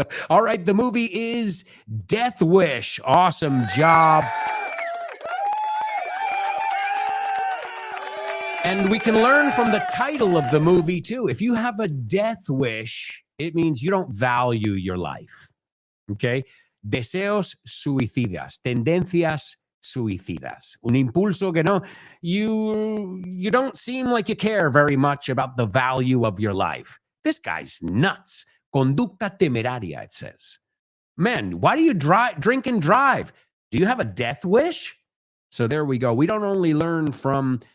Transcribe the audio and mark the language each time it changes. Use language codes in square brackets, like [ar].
[en] All right, the movie is Death Wish. Awesome job. And we can learn from the title of the movie, too. If you have a death wish, it means you don't value your life. Okay? [es] Deseos suicidas, tendencias suicidas. Un impulso que no, [en] you don't seem like you care very much about the value of your life. This guy's nuts. [es] Conducta temeraria, [en] it says. Man, why do you drink and drive? Do you have a death wish? So there we go. We don't only learn from